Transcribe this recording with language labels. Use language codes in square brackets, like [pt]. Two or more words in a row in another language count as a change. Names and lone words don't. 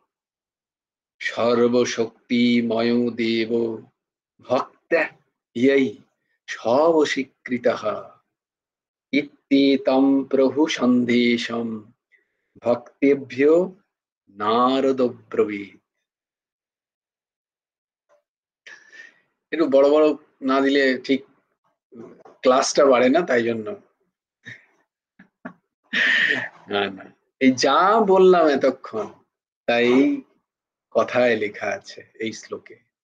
[sa] सर्वशक्तिमयो देवो भक्त्या यै सवशीकृतः इत्येतं प्रभु सन्देशं भक्तेभ्यो নারদ ব্রবীত। [bn] একটু বড় বড় না দিলে ঠিক ক্লাসটা বাড়ে না, তাই জন্য। না না, এই যা বললাম এতক্ষণ তাই কথায় লেখা আছে এই শ্লোকে।